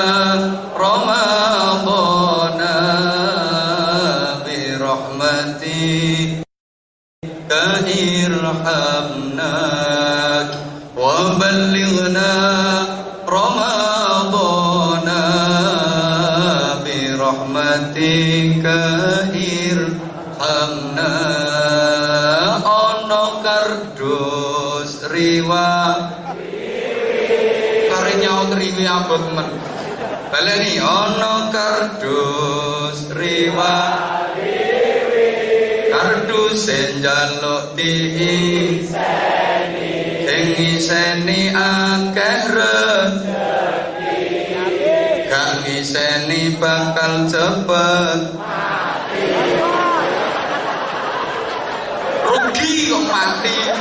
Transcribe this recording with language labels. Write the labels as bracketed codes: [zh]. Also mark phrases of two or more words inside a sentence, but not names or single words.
[ar] رمضانا برحمتك ارحمنا وبلغنا رمضانا رحمتك ارحمنا. [jv] Ono kardus riwa karinya riwi abot men baleni. Ono kardus riwa kardus njaluk diiseni sing ngiseni akeh gak ngiseni bakal cepet rugi kok mati.